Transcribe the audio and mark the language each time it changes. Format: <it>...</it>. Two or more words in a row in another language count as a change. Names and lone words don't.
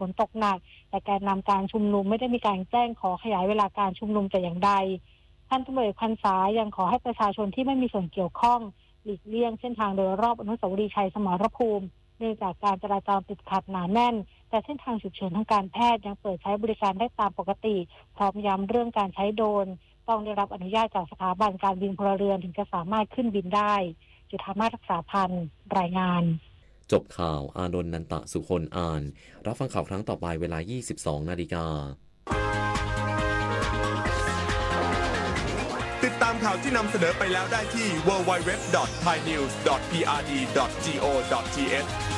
<th>นตกหนักแต่แกนนำการชุมนุมไม่ได้มีการแจ้งขอขยายเวลาการชุมนุมแต่อย่างใดท่านตำรวจพรรษายังขอให้ประชาชนที่ไม่มีส่วนเกี่ยวข้องหลีกเลี่ยงเส้นทางโดยรอบอนุสาวรีย์ชัยสมรภูมิเนื่องจากการจราจรติดขัดหนาแน่นแต่เส้นทางฉุกเฉินทางการแพทย์ยังเปิดใช้บริการได้ตามปกติพร้อมย้ำเรื่องการใช้โดรนต้องได้รับอนุญาตจากสถาบันการบินพลเรือนถึงจะสามารถขึ้นบินได้จุฑามาศรักษาพันธ์รายงาน จบข่าวอานนท์นันตะสุคนอ่านรับฟังข่าวครั้งต่อไปเวลา 22:00 น. ติดตามข่าวที่นำเสนอไปแล้วได้ที่ www.thainews.prd.go.th</th>